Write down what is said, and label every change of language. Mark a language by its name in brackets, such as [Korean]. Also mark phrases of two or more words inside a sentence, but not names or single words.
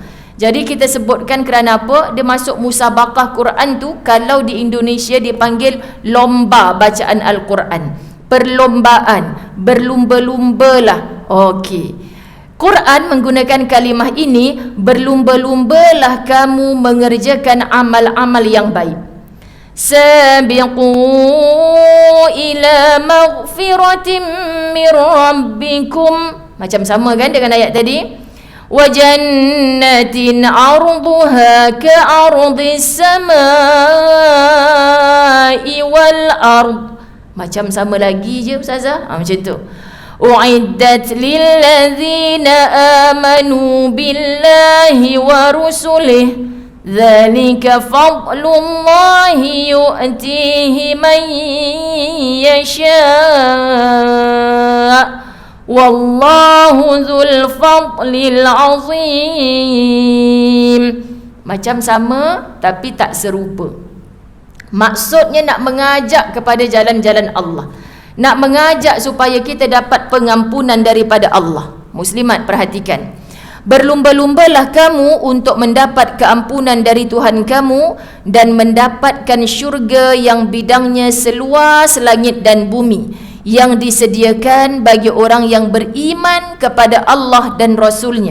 [Malay] Jadi kita sebutkan kerana apa? Dia masuk musabaqah Quran tu, kalau di Indonesia dipanggil lomba bacaan Al-Quran. Perlombaan, berlumba-lumbalah. Okey. Quran menggunakan kalimah ini, berlumba-lumbalah kamu mengerjakan amal-amal yang baik. [Arabic] سابقوا إلى مغفرة من ربكم. [Malay] Macam sama kan dengan ayat tadi? [Arabic] وجنة عرضها كعرض السماء والأرض. [Malay] Macam sama lagi je ustazah. Macam tu. [Arabic] أعدت للذين آمنوا بالله ورسله ذلك فضل الله يؤتيه من يشاء والله ذو الفضل العظيم. [Malay] Macam sama tapi tak serupa. Maksudnya nak mengajak kepada jalan-jalan Allah, nak mengajak supaya kita dapat pengampunan daripada Allah. Muslimat, perhatikan, berlumba-lumbalah kamu untuk mendapat keampunan dari Tuhan kamu dan mendapatkan syurga yang bidangnya seluas langit dan bumi, yang disediakan bagi orang yang beriman kepada Allah dan Rasulnya.